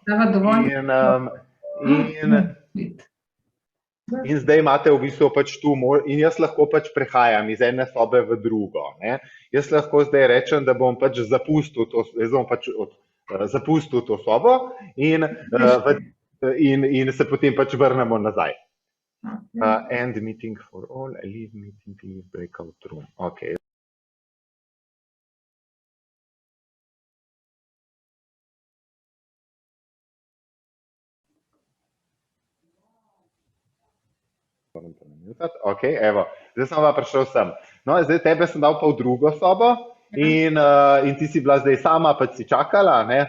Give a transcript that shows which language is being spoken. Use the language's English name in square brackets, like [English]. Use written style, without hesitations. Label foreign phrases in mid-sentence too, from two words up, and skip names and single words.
[Slovenian] In zdaj imate v bistvu pač tu, in jaz lahko pač prehajam iz ene sobe v drugo. Ne? Jaz lahko zdaj rečem, da bom pač zapustil to sobo in se potem pač vrnemo nazaj. [English] End meeting for all, leave meeting, leave breakout room. [Slovenian] Ok. Ok, evo, zdaj sem pa prišel sem. No, zdaj tebe sem dal pa v drugo sobo in ti si bila zdaj sama, pa si čakala, ne?